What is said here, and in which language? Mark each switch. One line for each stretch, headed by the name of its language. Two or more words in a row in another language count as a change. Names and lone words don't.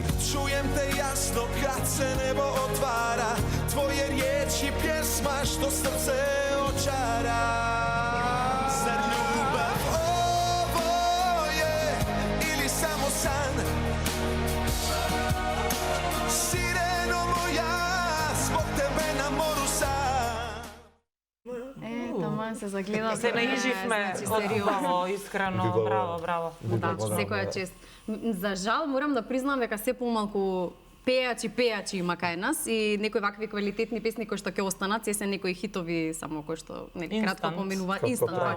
Croatian: Čujem te jasno kad se nebo otvara, tvoje riječi pjesma što srce očara. Zar ljubav ovo je ili samo san? Sireno moja, zbog tebe na moru sam.
Macedonian: Таман се загледав. Се наиживме убаво, искрено, браво. Да, секоја чест. За жал морам да признам дека се помалку пејачи има кај нас и некои вакви квалитетни песни кои што ќе останат, се некои хитови само кои што кратко поминува инстант баш.